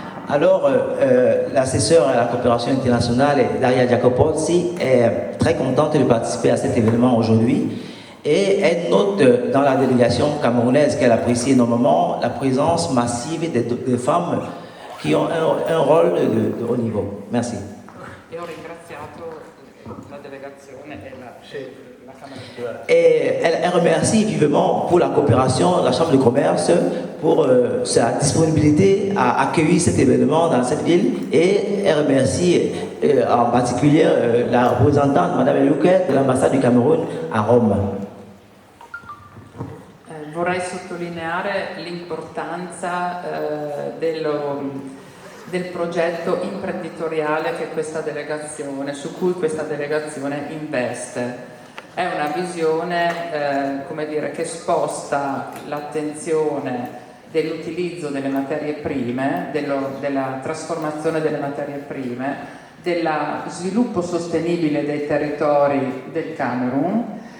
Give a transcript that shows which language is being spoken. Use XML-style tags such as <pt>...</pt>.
<fr>Alors, l'assesseur à la coopération internationale, Daria Jacopozzi, est très contente de participer à cet événement aujourd'hui. Et elle note dans la délégation camerounaise qu'elle apprécie énormément la présence massive des femmes qui ont un rôle de haut niveau. Merci.</fr> <it>E ho ringraziato la delegazione e la Camera.</it> <fr>Et elle remercie vivement pour la coopération, la Chambre de commerce, pour sa disponibilité à accueillir cet événement dans cette ville. Et elle remercie en particulier la représentante, Mme Elouquet, de l'ambassade du Cameroun à Rome.</fr> <it>Vorrei sottolineare l'importanza del progetto imprenditoriale su cui questa delegazione investe. È una visione che sposta l'attenzione dell'utilizzo delle materie prime, della trasformazione delle materie prime, dello sviluppo sostenibile dei territori del Camerun</it>